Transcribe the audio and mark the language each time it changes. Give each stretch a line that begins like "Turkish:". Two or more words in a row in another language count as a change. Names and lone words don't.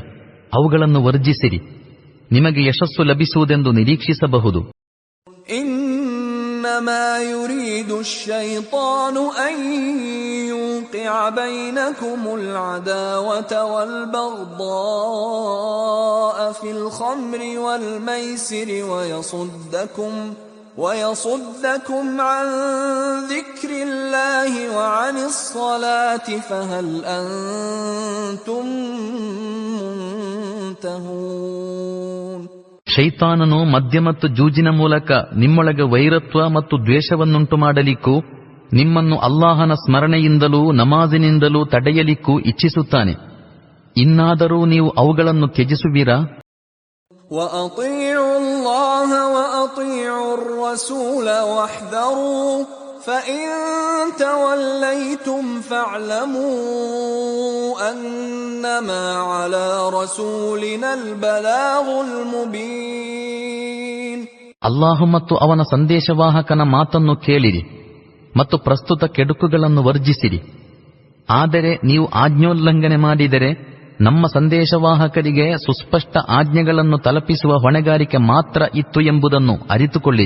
Kannada: ಅವುಗಳನ್ನು ವರ್ಜಿಸಿರಿ, ನಿಮಗೆ ಯಶಸ್ಸು ಲಭಿಸುವುದೆಂದು ನಿರೀಕ್ಷಿಸಬಹುದು.
Arabic: إنما يريد الشيطان أن يوقع بينكم العداوة والبغضاء في الخمر والميسر ويصدكم عن ذكر الله وعن الصلاة فهل أنتم منتهون.
Kannada: ಶೈತಾನನು ಮದ್ಯ ಮತ್ತು ಜೂಜಿನ ಮೂಲಕ ನಿಮ್ಮೊಳಗೆ ವೈರತ್ವ ಮತ್ತು ದ್ವೇಷವನ್ನುಂಟು ಮಾಡಲಿಕ್ಕೂ ನಿಮ್ಮನ್ನು ಅಲ್ಲಾಹನ ಸ್ಮರಣೆಯಿಂದಲೂ ನಮಾಜಿನಿಂದಲೂ ತಡೆಯಲಿಕ್ಕೂ ಇಚ್ಛಿಸುತ್ತಾನೆ. ಇನ್ನಾದರೂ ನೀವು ಅವುಗಳನ್ನು ತ್ಯಜಿಸುವಿರಾ?
Arabic: وَأَطِيعُوا اللَّهَ وَأَطِيعُوا الرَّسُولَ وَاحْذَرُوا فَإِن تَوَلَّيْتُمْ فَاعْلَمُوا أَنَّمَا عَلَى رَسُولِنَا الْبَلَاغُ الْمُبِينُ.
Kannada: ಅಲ್ಲಾಹು ಮತ್ತು ಅವನ ಸಂದೇಶವಾಹಕನ ಮಾತನ್ನು ಕೇಳಿರಿ ಮತ್ತು ಪ್ರಸ್ತುತ ಕೆಡುಕುಗಳನ್ನು ವರ್ಜಿಸಿರಿ. ಆದರೆ ನೀವು ಆಜ್ಞೋಲ್ಲಂಘನೆ ಮಾಡಿದರೆ ನಮ್ಮ ಸಂದೇಶವಾಹಕರಿಗೆ ಸುಸ್ಪಷ್ಟ ಆಜ್ಞೆಗಳನ್ನು ತಲುಪಿಸುವ ಹೊಣೆಗಾರಿಕೆ ಮಾತ್ರ ಇತ್ತು ಎಂಬುದನ್ನು ಅರಿತುಕೊಳ್ಳಿರಿ.